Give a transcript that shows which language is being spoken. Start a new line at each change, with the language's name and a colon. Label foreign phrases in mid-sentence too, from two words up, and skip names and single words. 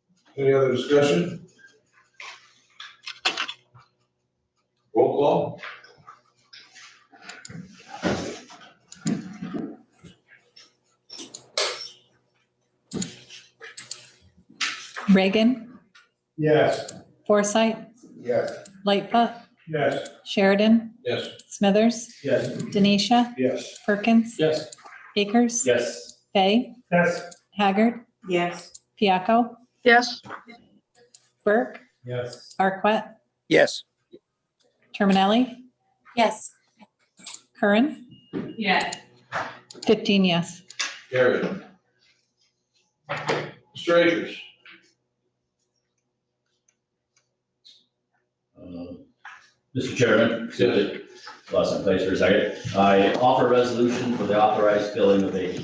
English: Any other discussion? Roll call? Reagan, Yes. Forsythe, Yes. Lightfoot, Yes. Sheridan, Yes. Smithers, Yes. Denisha, Yes. Perkins, Yes. Akers, Yes. Fay, Yes. Haggard, Yes. Piaco, Yes. Burke, Yes. Arquette, Yes. Terminelli, Yes. Curran, Yes. 15 yes. Carried. Mr. Akers? Mr. Chairman, lost my place for a second. I offer a resolution for the authorized filling of vacancies.